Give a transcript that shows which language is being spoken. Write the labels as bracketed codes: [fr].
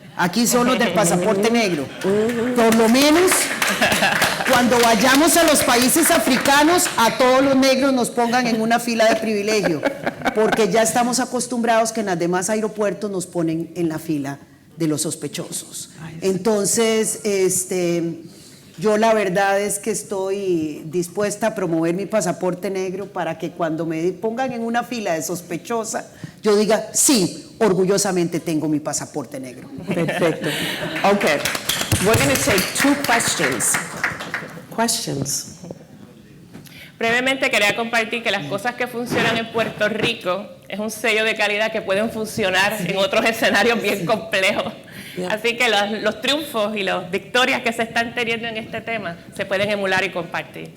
[es] Aquí son los del pasaporte negro. Por lo menos cuando vayamos a los países africanos, a todos los negros nos pongan en una fila de privilegio, porque ya estamos acostumbrados que en los demás aeropuertos nos ponen en la fila de los sospechosos. Entonces, yo la verdad es que estoy dispuesta a promover mi pasaporte negro para que cuando me pongan en una fila de sospechosa, yo diga, sí, orgullosamente tengo mi pasaporte negro. Perfecto. [en] Okay, we're going to take 2 questions. Questions. [es] Brevemente quería compartir que las cosas que funcionan en Puerto Rico es un sello de calidad que pueden funcionar en otros escenarios bien complejos. Así que los triunfos y las victorias que se están teniendo en este tema se pueden emular y compartir.